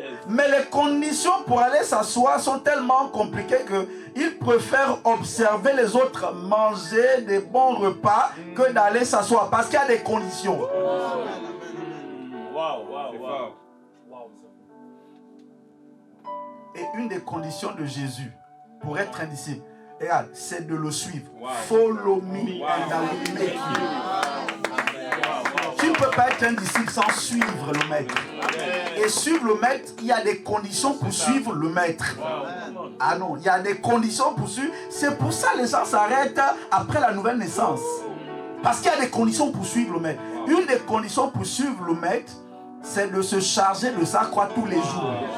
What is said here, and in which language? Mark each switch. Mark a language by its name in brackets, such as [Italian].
[French] Mais les conditions pour aller s'asseoir sont tellement compliquées qu'ils préfèrent observer les autres manger des bons repas que d'aller s'asseoir. Parce qu'il y a des conditions. Et une des conditions de Jésus pour être un disciple, regarde, c'est de le suivre. [English] Follow me and I will make you. [French] Tu ne peux pas être un disciple sans suivre le maître. Et suivre le maître, il y a des conditions pour suivre le maître. Ah non, il y a des conditions pour suivre. C'est pour ça que les gens s'arrêtent après la nouvelle naissance. Parce qu'il y a des conditions pour suivre le maître. Une des conditions pour suivre le maître, c'est de se charger de sa croix tous les jours.